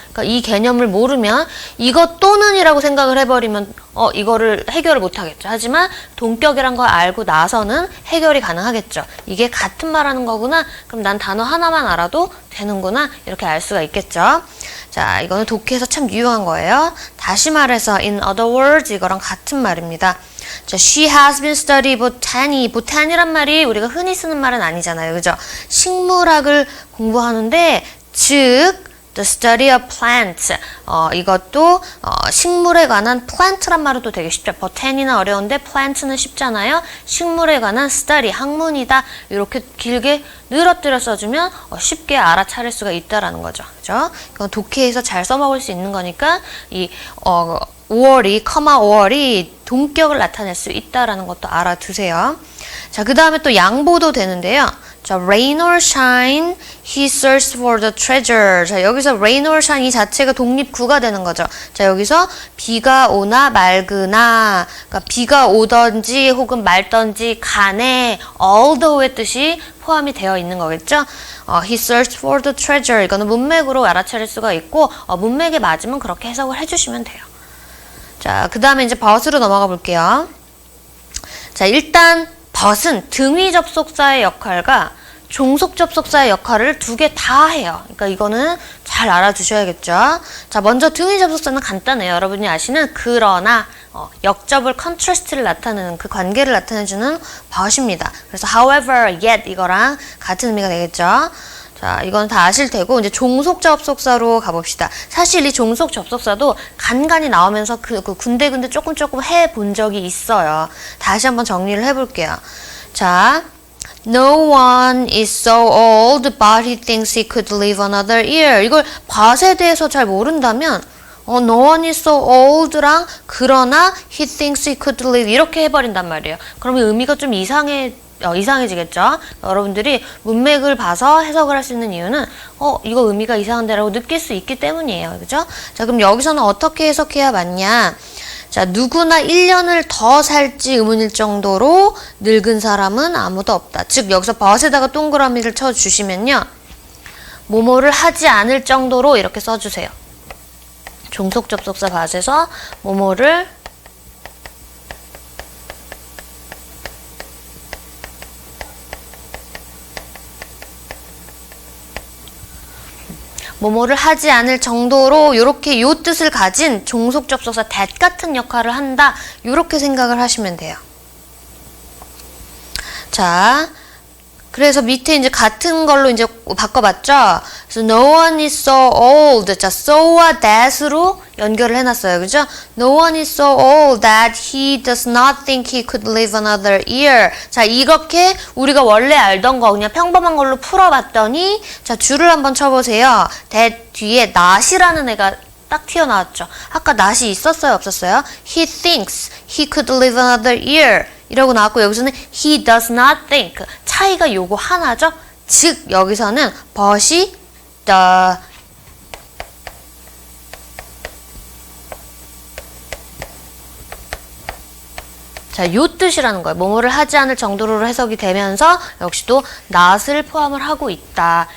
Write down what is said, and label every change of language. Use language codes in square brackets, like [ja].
[ko] 그러니까 이 개념을 모르면 이거 또는이라고 생각을 해버리면 이거를 해결을 못하겠죠. 하지만 동격이란 걸 알고 나서는 해결이 가능하겠죠. 이게 같은 말하는 거구나. 그럼 난 단어 하나만 알아도 되는구나. 이렇게 알 수가 있겠죠. 자, 이거는 독해에서 참 유용한 거예요. 다시 말해서 [en] in other words [ko] 이거랑 같은 말입니다. [en] 자, she has been studying botany. [ko] botany란 말이 우리가 흔히 쓰는 말은 아니잖아요. 그죠? 식물학을 공부하는데 즉 [en] the study of plants. [ko] 이것도 식물에 관한 plant란 말은 또 되게 쉽죠. botany는 어려운데 plant는 쉽잖아요. 식물에 관한 study, 학문이다. 이렇게 길게 늘어뜨려 써주면 쉽게 알아차릴 수가 있다라는 거죠. 그죠? 이건 독해에서 잘 써먹을 수 있는 거니까 이 5월이 동격을 나타낼 수 있다라는 것도 알아두세요. 자, 그 다음에 또 양보도 되는데요. [en] 자, rain or shine, he searched for the treasure. [ko] 자, 여기서 [en] rain or shine [ko] 이 자체가 독립구가 되는 거죠. 자, 여기서 비가 오나 맑으나, 그러니까 비가 오던지 혹은 맑던지 간에 all the 뜻이 포함이 되어 있는 거겠죠. [en] he searched for the treasure. [ko] 이거는 문맥으로 알아차릴 수가 있고 문맥에 맞으면 그렇게 해석을 해주시면 돼요. 자, 그 다음에 이제 but으로 넘어가 볼게요. 자, 일단 but은 등위 접속사의 역할과 종속 접속사의 역할을 두 개 다 해요. 그러니까 이거는 잘 알아두셔야겠죠. 자, 먼저 등위 접속사는 간단해요. 여러분이 아시는 그러나 역접을 컨트라스트를 나타내는 그 관계를 나타내주는 but입니다. 그래서 however, yet 이거랑 같은 의미가 되겠죠. 자, 이건 다 아실 테고 이제 종속 접속사로 가봅시다. 사실 이 종속 접속사도 간간히 나오면서 그 군데군데 조금 해본 적이 있어요. 다시 한번 정리를 해볼게요. [en] 자, no one is so old, but he thinks he could live another year. [ko] 이걸 but에 대해서 잘 모른다면 [en] no one is so old [ko] 랑 그러나 [en] he thinks he could live [ko] 이렇게 해버린단 말이에요. 그러면 의미가 좀 이상해지겠죠? 여러분들이 문맥을 봐서 해석을 할 수 있는 이유는 이거 의미가 이상한데라고 느낄 수 있기 때문이에요. 그죠? 자, 그럼 여기서는 어떻게 해석해야 맞냐? 자, 누구나 1년을 더 살지 의문일 정도로 늙은 사람은 아무도 없다. 즉, 여기서 but에다가 동그라미를 쳐주시면요. 뭐뭐를 하지 않을 정도로 이렇게 써주세요. 종속 접속사 but에서 뭐뭐를 뭐뭐를 하지 않을 정도로 이렇게 요 뜻을 가진 종속 접속사 that 같은 역할을 한다. 이렇게 생각을 하시면 돼요. 자, 그래서 밑에 이제 같은 걸로 이제 바꿔봤죠? 그래서 [en] no one is so old. [ko] 자, so와 that으로 연결을 해놨어요. 그죠? [en] No one is so old that he does not think he could live another year. [ko] 자, 이렇게 우리가 원래 알던 거 그냥 평범한 걸로 풀어봤더니 자, 줄을 한번 쳐보세요. that 뒤에 not이라는 애가 딱 튀어나왔죠. 아까 not이 있었어요? 없었어요? [en] He thinks he could live another year. [ko] 이라고 나왔고 여기서는 [en] he does not think. [ko] 차이가 요거 하나죠? 즉 여기서는 but이 the 자, 요 뜻이라는 거예요. 뭐뭐를 하지 않을 정도로 해석이 되면서 역시 또 not을 포함을 하고 있다.